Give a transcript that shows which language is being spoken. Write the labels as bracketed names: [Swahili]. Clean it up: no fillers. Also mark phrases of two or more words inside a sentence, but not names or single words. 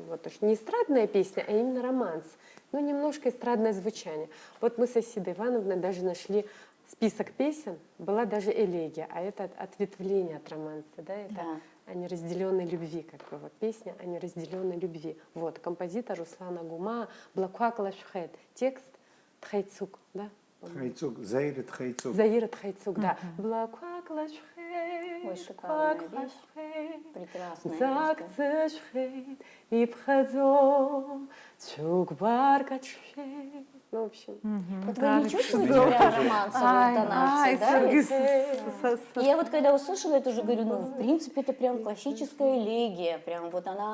[Russian] Вот, то есть не эстрадная песня, а именно романс. Ну, немножко эстрадное звучание. Вот мы с Асидой Ивановной даже нашли список песен, была даже элегия, а это ответвление от романса, да, это о неразделенной любви, как бы вот песня о неразделенной любви. Вот, композитор Руслана Гума, Блакуак Лашхет, текст Тхайцук, да? Тхайцук, Заира Тхайцук. Заира Тхайцук, да. Блакуак Ой, Лашхет, шикарная вещь. Прекрасная [Adyghe] Зак [Russian] вещь. [Adyghe] цешхет, и бхазом, чук баркачхет. [Russian] Ну, в общем. Вот вы не чувствуете прям романсовую интонацию, да? Я вот когда услышала это уже говорю, ну, в принципе, это прям классическая элегия, прям вот она,